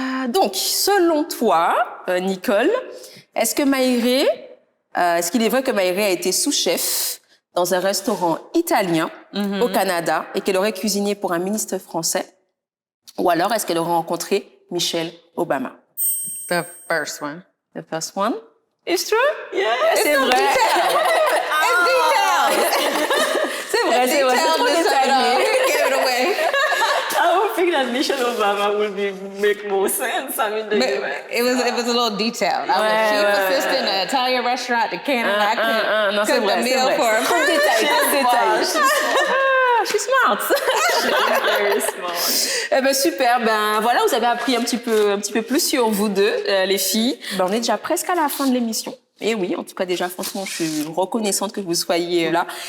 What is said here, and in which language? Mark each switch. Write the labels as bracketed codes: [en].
[fr] Donc, selon toi, Nicole, est-ce qu'il est vrai que Maïré a été sous-chef dans un restaurant italien au Canada et qu'elle aurait cuisiné pour un ministre français? Ou alors, est-ce qu'elle aurait rencontré Michelle Obama? [en] The first one. The first one. It's true? Yeah. [fr] C'est vrai. [en] It's detailed. [fr] C'est vrai, c'est trop détaillé. [en] Give it away. I would think that Michelle Obama would make more sense. I mean, It was a little detailed. I was chief assistant at an Italian restaurant at Canada. I [fr] Non, c'est [en] cooked a [fr] vrai, [en] meal for a [fr] Trop de détails, trop de détails. [en] She's smart. very smart. [fr] Eh ben super, ben voilà, vous avez appris un petit peu plus sur vous deux, les filles. Ben, on est déjà presque à la fin de l'émission. Et oui, en tout cas déjà, franchement, je suis reconnaissante que vous soyez là.